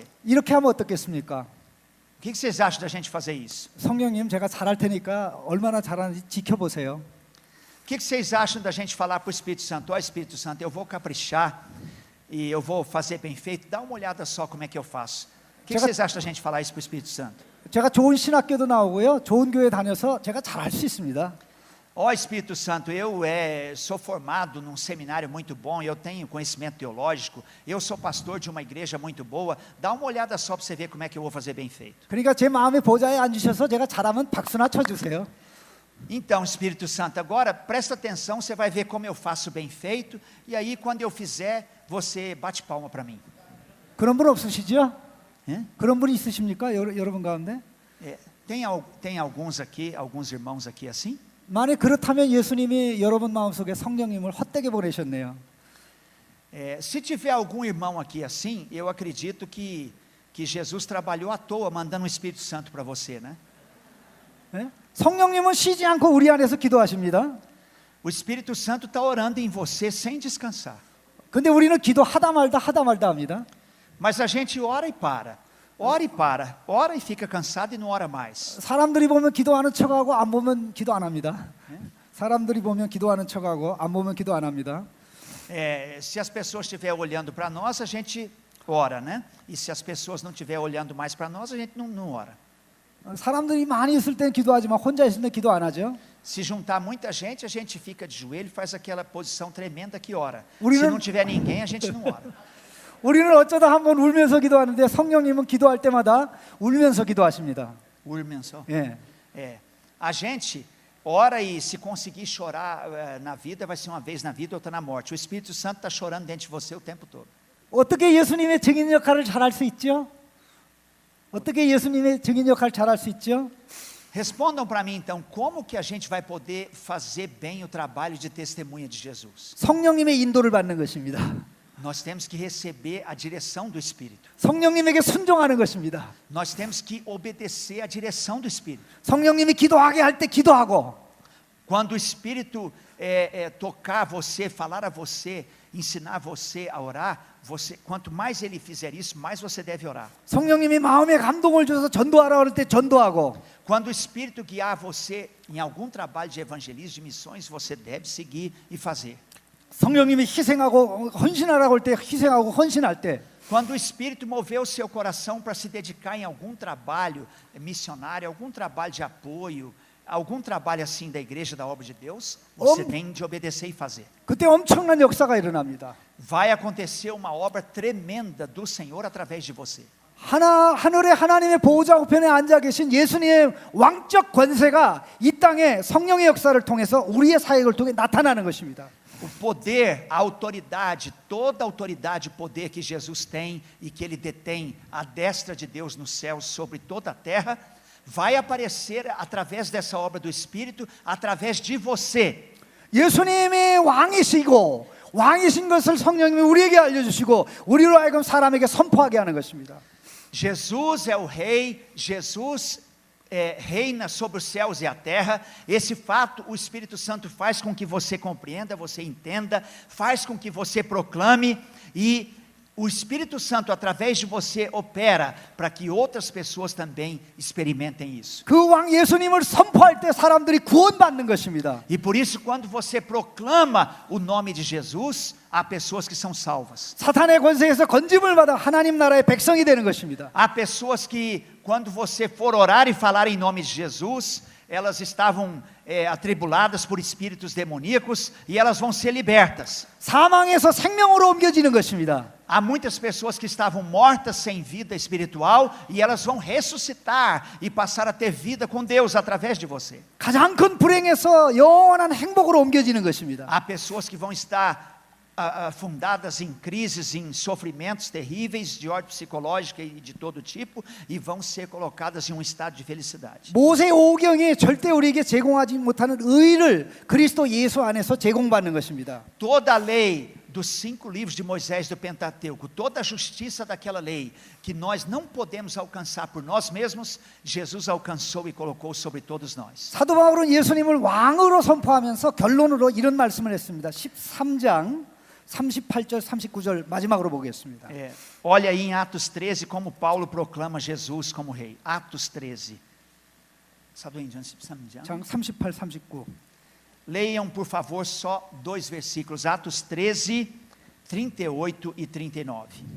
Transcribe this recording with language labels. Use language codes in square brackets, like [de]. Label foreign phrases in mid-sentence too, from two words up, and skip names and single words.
[ko] 이렇게 하면 어떻겠습니까? [pt] O que vocês acham da gente fazer isso? [ko] 성령님, 제가 잘할 테니까 얼마나 잘하는지 지켜보세요. [pt] O que vocês acham da gente falar para o Espírito Santo? Ó, Espírito Santo, eu vou caprichar e eu vou fazer bem feito. Dá uma olhada só como é que eu faço. O que vocês acham da gente falar isso para o Espírito Santo? [ko] 제가 좋은 신학교도 나오고요, 좋은 교회 다녀서 제가 잘할 수 있습니다. [pt] Ó Espírito Santo, eu sou formado num seminário muito bom, eu tenho conhecimento teológico, eu sou pastor de uma igreja muito boa, dá uma olhada só para você ver como é que eu vou fazer bem feito. [ko] 그러니까 제 마음의 보좌에 앉으셔서 제가 잘하면 박수나 쳐주세요. [pt] Então, Espírito Santo, agora presta atenção, você vai ver como eu faço bem feito, e aí quando eu fizer, você bate palma para mim. [ko] 그런 분 없으시죠? 예? 그런 분이 있으십니까? 여러분 가운데? [pt] Tem alguns aqui, alguns irmãos aqui assim? [ko] 만약 그렇다면 예수님이 여러분 마음속에 성령님을 헛되게 보내셨네요. [pt] Se tiver algum irmão aqui assim, eu acredito que Jesus trabalhou à toa, mandando o Espírito Santo para você, né? [ko] 네? 성령님은 쉬지 않고 우리 안에서 기도하십니다. [pt] O Espírito Santo está orando em você sem descansar. [ko] 근데 우리는 기도하다 말다 합니다. [pt] Mas a gente ora e para, ora e fica cansado e não ora mais. [ko] 사람들이 보면 기도하는 척하고 안 보면 기도 안 합니다. 사람들이 보면 기도하는 척하고 안 보면 기도 안 합니다. [pt] Se as pessoas estiverem olhando para nós, a gente ora, né? E se as pessoas não estiverem olhando mais para nós, a gente não ora. [ko] 사람들이 많이 있을 땐 기도하지만 혼자 있을 땐 기도 안 하죠. [pt] Se juntar muita gente, a gente fica de joelho e faz aquela posição tremenda que ora. [ko] 우리는- [pt] Se não tiver ninguém, a gente não ora. [ko] 우리는 어쩌다 한번 울면서 기도하는데 성령님은 기도할 때마다 울면서 기도하십니다. Urmenso. 예. [pt] A gente ora e se conseguir chorar na vida, vai ser uma vez na vida, outra na morte. O Espírito Santo está chorando dentro de você o tempo todo. [ko] 어떻게 예수님의 증인 역할을 잘할 수 있죠? 어떻게 예수님의 증인 역할을 잘할 수 있죠? [pt] Respondam para mim então, como que a gente vai poder fazer bem o trabalho de testemunha de Jesus? [ko] 성령님의 인도를 받는 것입니다. [pt] Nós temos que receber a direção do Espírito. [ko] 성령님에게 순종하는 것입니다. [pt] Nós temos que obedecer a direção do Espírito. [ko] 성령님이 기도하게 할 때 기도하고 [pt] Quando o Espírito tocar você, falar a você, ensinar você a orar, quanto mais Ele fizer isso, mais você deve orar. [ko] 성령님이 마음에 감동을 줘서 전도하라 그럴 때 전도하고 [pt] Quando o Espírito guiar você em algum trabalho de evangelismo, de missões, você deve seguir e fazer. [ko] 성령님이 희생하고 헌신하라고 할 때 희생하고 헌신할 때 [pt] Quando o Espírito mover o seu coração para se dedicar em algum trabalho missionário, algum trabalho de apoio, algum trabalho assim da igreja, da obra de Deus, você tem de obedecer e fazer. [ko] 그때 엄청난 역사가 일어납니다. [pt] Vai acontecer uma obra tremenda do Senhor através de você. [ko] 하늘의 하나님의 보호자 우편에 앉아 계신 예수님의 왕적 권세가 이 땅에 성령의 역사를 통해서 우리의 사역을 통해 나타나는 것입니다. [pt] O poder, a autoridade, toda a autoridade e poder que Jesus tem e que Ele detém à destra de Deus nos céus sobre toda a terra, vai aparecer através dessa obra do Espírito, através de você. [ko] 예수님이 왕이신 것을 성령님이 우리에게 알려주시고 우리로 하여금 사람에게 선포하게 하는 것입니다. [pt] Jesus é o rei, Jesus reina sobre os céus e a terra. Esse fato o Espírito Santo faz com que você compreenda, você entenda, faz com que você proclame, e o Espírito Santo através de você opera para que outras pessoas também experimentem isso. [ko] 그 왕 예수님을 선포할 때 사람들이 구원받는 것입니다. [pt] E por isso quando você proclama o nome de Jesus, há pessoas que são salvas. [ko] 사탄의 권세에서 건짐을 받아 하나님 나라의 백성이 되는 것입니다. [pt] Há pessoas que quando você for orar e falar em nome de Jesus, elas estavam atribuladas por espíritos demoníacos e elas vão ser libertas. [ko] 사망에서 생명으로 옮겨지는 것입니다. [pt] Há muitas pessoas que estavam mortas sem vida espiritual e elas vão ressuscitar e passar a ter vida com Deus através de você. [ko] 가장 큰 불행에서 영원한 행복으로 옮겨지는 것입니다. [pt] Há pessoas que vão estar afundadas em crises, em sofrimentos terríveis de ordem psicológica e de todo tipo, e vão ser colocadas em um estado de felicidade. [ko] 모세 오경이 절대 우리에게 제공하지 못하는 의를 그리스도 예수 안에서 제공받는 것입니다. [pt] Toda a lei dos 5 livros de Moisés do Pentateuco, toda a justiça daquela lei, que nós não podemos alcançar por nós mesmos, Jesus alcançou e colocou sobre todos nós. [ko] 사도 바울은 예수님을 왕으로 선포하면서 결론으로 이런 말씀을 했습니다. 13장 38절 39절 마지막으로 보겠습니다. [pt] Olha aí em Atos 13 como Paulo proclama Jesus como rei. Atos 13. [ko] 장 38, 39. [pt] Leiam, por favor, só 2 versículos. Atos 13, 38 e 39.